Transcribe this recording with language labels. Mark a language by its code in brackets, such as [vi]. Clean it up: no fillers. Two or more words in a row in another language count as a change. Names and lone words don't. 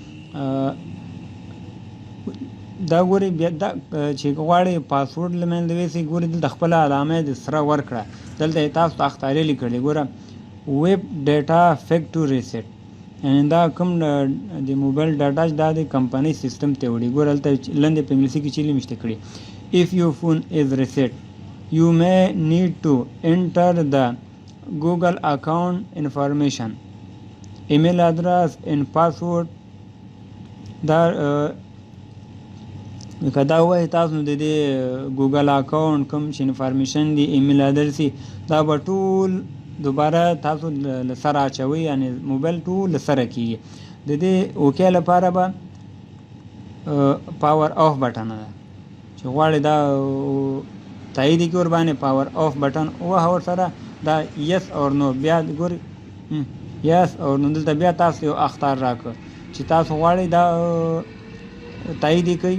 [ps] دا ګورئ بیا دا چې غواړئ پاسورډ له منځه یوسئ، ګورئ دلته خپله علامه د سره ورکړه، دلته یې تاسو ته اختارې لیکلې. ګوره [en] wipe data factory reset, [ps] یعنې دا کوم د موبایل ډاټا چې دا د کمپنۍ سیستم ته وړي. ګوره هلته لاندې په انګلیسي کې چیلې مشته کړي. [en] if your phone is reset you may need to enter the Google account information, email address and password. [ps] دا که دا وایي تاسو د دې [en] Google account [ps] کوم چې انفارمیشن دی، [en] email address [ps] دا به ټول دوباره تاسو له سره اچوئ، یعنی موبایل ټول له سره کېږي. د دې اوکې لپاره به [en] power off button [ps] ده چې غواړئ دا تایید کړئ ورباندې [en] power off button [ps] ووهه ورسره، دا [en] yes or no, [ps] بیا ګورئ [en] yes or no, [ps] دلته بیا تاسو یو اختار راکړه چې تاسو غواړئ دا تایید کړئ.